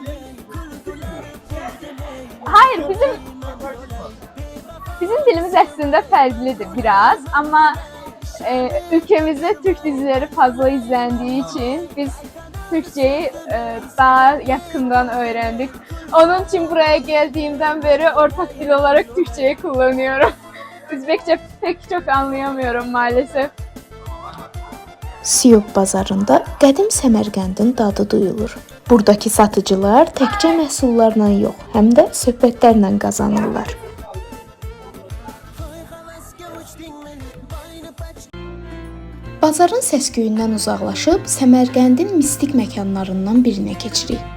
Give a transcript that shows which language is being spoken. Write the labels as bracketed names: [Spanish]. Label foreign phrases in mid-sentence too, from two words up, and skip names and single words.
[Turkish] Hayır, bizim dilimiz aslında fərqlidir biraz, ama ülkemizde Türk dizileri fazla izlendiği için biz Türkçeyi daha yakından öğrendik. Onun için buraya geldiğimden beri ortak dil olarak Türkçeyi kullanıyorum. Üzbekçe pek çok anlayamıyorum maalesef. [Azerbaijani] Siyop bazarında qədim Səmərqəndin dadı duyulur. Buradakı satıcılar təkcə məhsullarla yox, həm də söhbətlərlə qazanırlar. Bazarın səs-küyündən uzaqlaşıb Səmərqəndin mistik məkanlarından birinə keçirik.